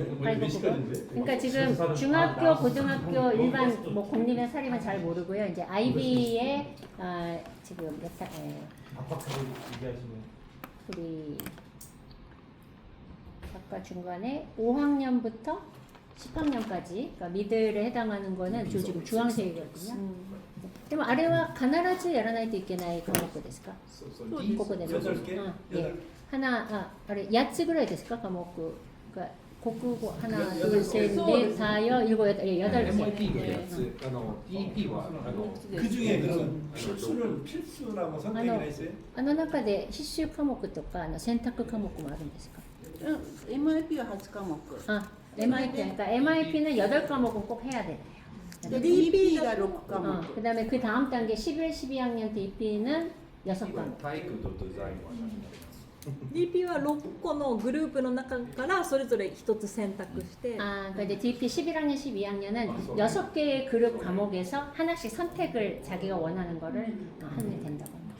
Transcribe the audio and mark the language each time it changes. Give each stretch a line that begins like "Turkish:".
Korean: 그러니까 지금 중학교, 고등학교 일반 뭐 공립이나 사립은 잘 모르고요. 이제 IB에 지금 우리 아까 중간에 5학년부터 10학년까지 그러니까 미들에 해당하는 거는 지금 중앙생이거든요.
Japanese: でもあれは必ずやらないといけない科目ですか？ここでも。
Korean: 하나
Japanese: あれ8つぐらいですか科目が国語
Korean: 하나 둘 셋 넷 다섯 일곱 여덟 여덟 개.
Japanese: MIP が8つDP は
Korean: 그 중에 그 필수나 뭐 선택이나 있어요?
Japanese: 中で必修科目とか選択科目もあるんですか？ MIP は8科目
Korean: MIP 그러니까 MIP는 8과목은 꼭 해야 돼요.
Japanese: DP가 6科目
Korean: 그다음에 그 다음 단계 11, 12학년 DP는 6과목.
Japanese: 体育とデザインは DP は6個のグループの中からそれぞれ1つ選択して
Korean: 그러니까 이제 DP 11학년, 12학년은 6개의 그룹 과목에서 하나씩 선택을 자기가 원하는 거를 하면 된다고 합니다.